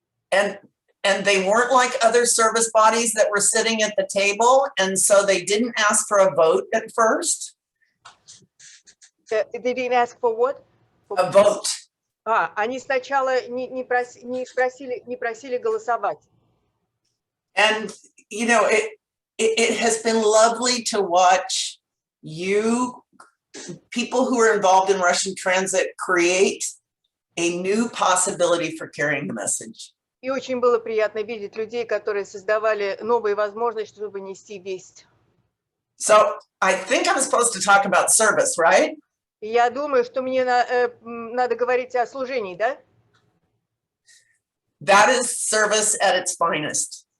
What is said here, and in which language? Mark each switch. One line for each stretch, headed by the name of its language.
English: And they weren't like other service bodies that were sitting at the table, and so they didn't ask for a vote at first. They didn't ask for what? A vote.
Russian: Они сначала не просили голосовать.
English: And you know, it has been lovely to watch you, people who are involved in Russian Transit, create a new possibility for carrying the message.
Russian: И очень было приятно видеть людей, которые создавали новые возможности, чтобы нести весть.
English: So I think I'm supposed to talk about service, right?
Russian: Я думаю, что мне надо говорить о служении, да?
English: That is service at its finest.